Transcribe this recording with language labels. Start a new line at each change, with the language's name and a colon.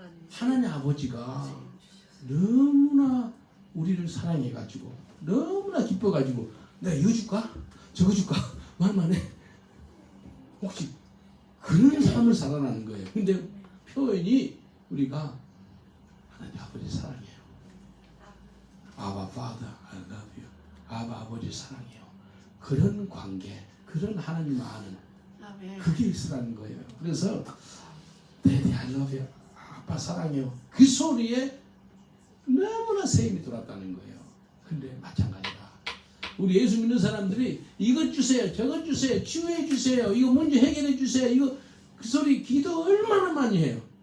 Korean: 하나님 아버지가 너무나 우리를 사랑해가지고 너무나 기뻐가지고 내가 이거 줄까? 저거 줄까? 말만 해. 혹시 그런 삶을 살아나는 거예요. 근데 표현이 우리가 하나님 아버지 사랑해요.
English: 아바 Father, I love you.
Korean: 아바 아버지 사랑해요. 그런 관계, 그런 하나님을 아는 그게 있으라는 거예요. 그래서
English: Daddy, I love you.
Korean: 아빠 사랑해요. 그 소리에 너무나 세임이 돌았다는 거예요. 근데 마찬가지다. 우리 예수 믿는 사람들이 이것 주세요, 저것 주세요, 치유해 주세요, 이거 문제 해결해 주세요. 이거 그 소리 기도 얼마나 많이 해요.